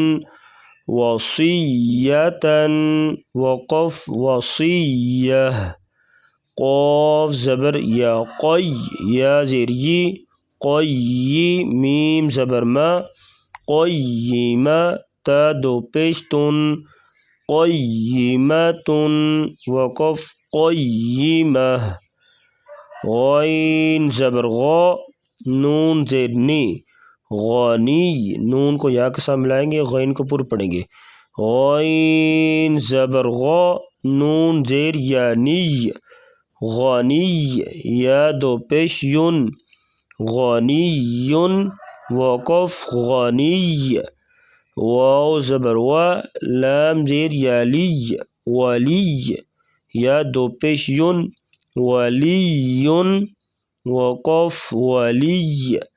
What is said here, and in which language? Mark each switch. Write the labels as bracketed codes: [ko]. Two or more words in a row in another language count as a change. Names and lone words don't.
[ur] وصیتن وقف وصیہ قاف زبر یا قی یا زیر یی قی میم زبر ما قیمہ تا دو پیش تن قیمتن وقف قیمہ غین زبر غا نون زیر نی غانی نون کو یا کے ساتھ ملائیں گے غین کو پور پڑھیں گے غین زبر غا نون زیر یا نی غانی یا دو پیش یون غانی وقف غانی واو زبر وا لام زیر یا لی ولی یا دو پیش یون، ولی وقف ولی،